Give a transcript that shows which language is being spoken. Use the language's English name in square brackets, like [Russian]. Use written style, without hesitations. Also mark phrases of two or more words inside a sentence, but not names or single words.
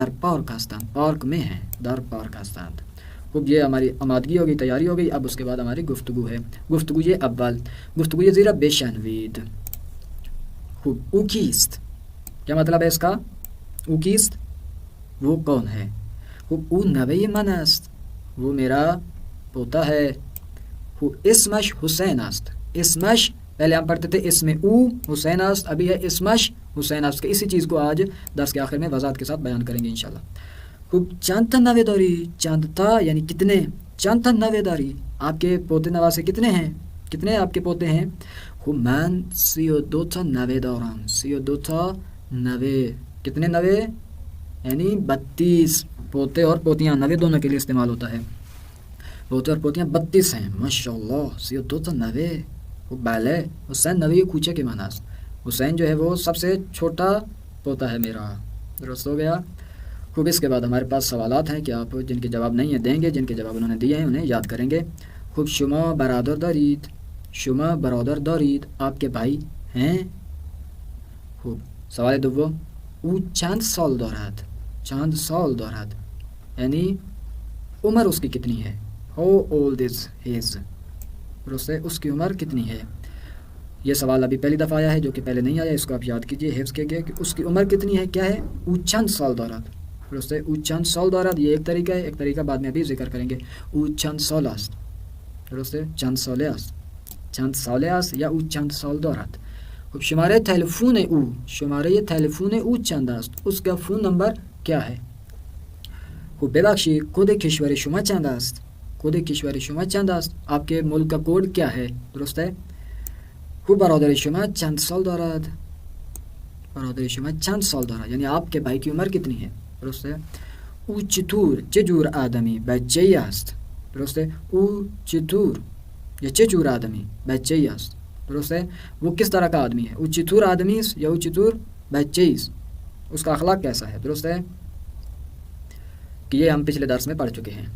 [Persian] در پارک هستند. [Urdu] پارک میں ہیں، [Persian] در پارک هستند. [Urdu] خوب یہ ہماری آمادگی ہوگی، تیاری ہو گئی. اب اس کے بعد ہماری گفتگو ہے. [Persian] گفتگوی اول، گفتگوی زیرا بشنوید. خوب او کیست؟ [Urdu] کیا مطلب ہے اس کا؟ [Persian] او کیست؟ [Urdu] وہ کون ہے؟ [Persian] خوب او نوے من است. [Urdu] وہ میرا پوتا ہے. [Persian] خوب اسمش حسین است. [Urdu] اسمش پہلے ہم پڑھتے تھے [Persian] اسم او حسین است، [Urdu] ابھی ہے [Persian] اسمش حسین است. [Urdu] کہ اسی چیز کو آج درس کے آخر میں وضاحت کے ساتھ بیان کریں گے انشاءاللہ. [Persian] خوب چند تا نوے داری. چند تا [Urdu] یعنی کتنے. [Persian] چند تا نوے داری. [Urdu] آپ کے پوتے نواسے کتنے ہیں؟ کتنے آپ کے پوتے ہیں؟ [Persian] خوب من 32 تا نوے دارم. 32 تا نوے. [Urdu] کتنے نوے؟ یعنی 32 پوتے اور پوتیاں. نوے دونوں کے لیے استعمال ہوتا ہے. پوتے اور پوتیاں 32 ہیں. ماشاءاللہ [Persian] 32 تا نوے. خوب بله. حسین نوے کوچے کے معنی است. [Urdu] حسین جو ہے وہ سب سے چھوٹا پوتا ہے میرا. درست ہو گیا. خوب اس کے بعد ہمارے پاس سوالات ہیں کہ آپ جن کے جواب نہیں ہیں دیں گے، جن کے جواب انہوں نے دیے ہیں انہیں یاد کریں گے. [Persian] خوب شما برادر دارید. شما برادر دارید. [Urdu] آپ کے بھائی ہیں؟ [Persian] خوب سوال دوم، او چند سال دارد. چند سال دارد [Urdu] یعنی عمر اس کی کتنی ہے. [English] How old is his. [Urdu] درست ہے، اس کی عمر کتنی ہے. یہ سوال ابھی پہلی دفعہ آیا ہے جو کہ پہلے نہیں آیا. اس کو آپ یاد کیجئے، حفظ کیجئے کہ اس کی عمر کتنی ہے. کیا ہے؟ [Persian] او چند سال دارد. [Urdu] درست ہے، [Persian] او چند سال دارد. [Urdu] یہ ایک طریقہ ہے. ایک طریقہ بعد میں ابھی ذکر کریں گے. [Persian] او چند سال است. [Urdu] درست ہے، [Persian] چند ساله است. چند ساله است یا او چند سال دارد. خب شماره تلفن او، شماره تلفن او چند است. [Urdu] اس کا فون نمبر کیا ہے؟ [Persian] خب ببخشید، کد کشور شما چند است؟ کد کشور شما چند است؟ [Urdu] آپ کے ملک کا کوڈ کیا ہے؟ درست ہے. [Persian] خوب برادر شما چند سال دارد. برادر شما چند سال دارد [Urdu] یعنی آپ کے بھائی کی عمر کتنی ہے. درست ہے. [Persian] او چطور، چه جور آدمی، بچه‌ای است. [Urdu] درست ہے. [Persian] او چطور یا چه جور آدمی، بچه‌ای است. [Urdu] درست ہے. وہ کس طرح کا آدمی ہے. [Persian] او چطور آدمی است یا او چطور بچه‌ای است. [Urdu] اس کا اخلاق کیسا ہے. درست ہے کہ یہ ہم پچھلے درس میں پڑھ چکے ہیں.